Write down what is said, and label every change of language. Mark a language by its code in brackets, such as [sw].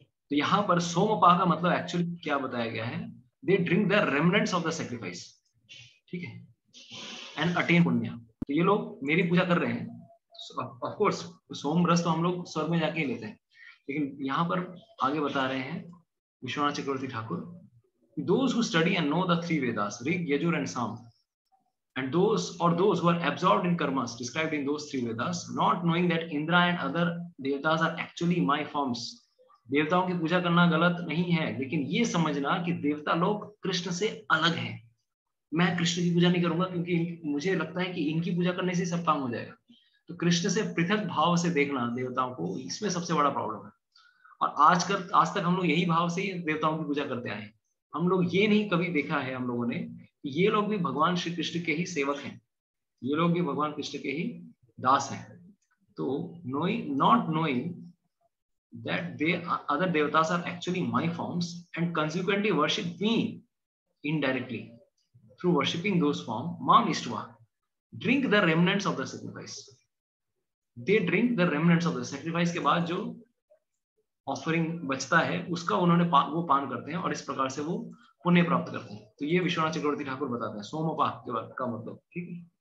[hi] तो यहाँ पर सोमपाह का मतलब एक्चुअली क्या बताया गया है? [en] They drink the remnants of the sacrifice. [hi] ठीक है, एंड अटेन पुण्य। तो ये लोग मेरी पूजा कर रहे हैं। ऑफ कोर्स सोम रस तो हम लोग स्वर्ग में जाके ही लेते हैं, लेकिन यहाँ पर आगे बता रहे हैं विश्वनाथ चक्रवर्ती Thakur, [en] those who study and know the 3 Vedas, Rig, Yajur and Sam, and those who are absorbed in karmas described in those 3 Vedas, not knowing that Indra and other devatas are actually my forms. [hi] देवताओं की पूजा करना गलत नहीं है, लेकिन ये समझना कि देवता लोग कृष्ण से अलग हैं। मैं कृष्ण की पूजा नहीं करूंगा क्योंकि मुझे लगता है कि इनकी पूजा करने से सब काम हो जाएगा। तो कृष्ण से पृथक भाव से देखना देवताओं को, इसमें सबसे बड़ा प्रॉब्लम है। और आज तक हम लोग यही भाव से देवताओं की पूजा करते आए हैं। हम लोग ये नहीं कभी देखा है हम लोगों ने कि ये लोग भी भगवान श्री कृष्ण के ही सेवक हैं, ये लोग भी भगवान कृष्ण के ही दास हैं। [en] तो not knowing that they other devatas are actually my forms and consequently worship me indirectly through worshipping those forms, mam ishtva, drink the remnants of the sacrifice. They drink the remnants of the sacrifice [hi] के बाद जो offering बचता है उसका उन्होंने वो पान करते हैं और इस प्रकार से वो पुण्य प्राप्त करते हैं। तो ये विश्वनाथ चक्रवर्ती ठाकुर बताते हैं सोमपाह के बाद का मतलब। ठीक है,